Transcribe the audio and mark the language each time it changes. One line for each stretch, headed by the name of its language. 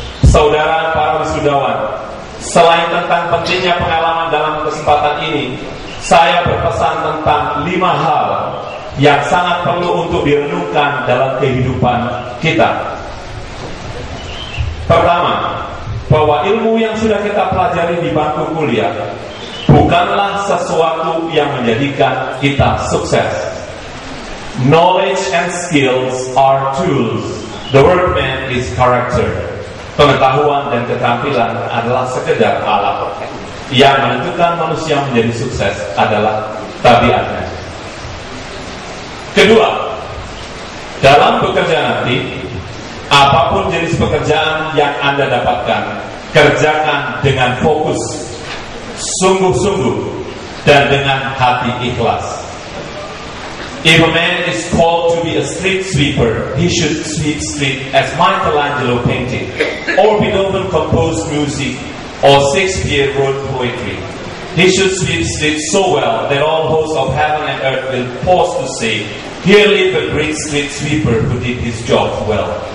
Indonesian: Saudara para wisudawan, selain tentang pentingnya pengalaman dalam kesempatan ini, saya berpesan tentang 5 hal yang sangat perlu untuk direnungkan dalam kehidupan kita. Pertama, bahwa ilmu yang sudah kita pelajari di bangku kuliah bukanlah sesuatu yang menjadikan kita sukses.
English: Knowledge and skills are tools. The workman is character.
Indonesian: Pengetahuan dan keterampilan adalah sekedar alat. Yang menentukan manusia menjadi sukses adalah tabiatnya. Kedua, dalam bekerja nanti, apapun jenis pekerjaan yang Anda dapatkan, kerjakan dengan fokus, sungguh-sungguh, dan dengan hati ikhlas.
English: If a man is called to be a street sweeper, he should sweep street as Michelangelo painted, or Beethoven composed music, or Shakespeare wrote poetry. He should sweep street so well that all hosts of heaven and earth will pause to say, "Here live a great street sweeper who did his job well."